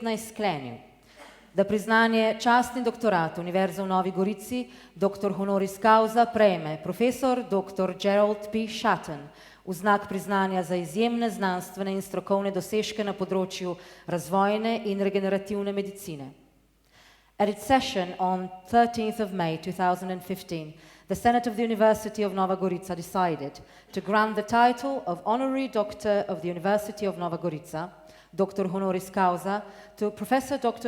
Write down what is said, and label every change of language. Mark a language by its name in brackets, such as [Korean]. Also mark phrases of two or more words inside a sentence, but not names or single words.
[Slovenian] maja 2015 sklenil, da priznanje častni doktorat Univerze v Novi Gorici dr. [Latin] honoris causa [Slovenian] prejme profesor dr. Gerald P. Schatten v znak priznanja za izjemne znanstvene in strokovne dosežke na področju razvojne in regenerativne medicine. [English] At its session on 13th of May 2015, the Senate of the University of Nova Gorica decided to grant the title of Honorary Doctor of the University of Nova Gorica, Dr. [Latin] honoris causa, [English] to Professor Dr.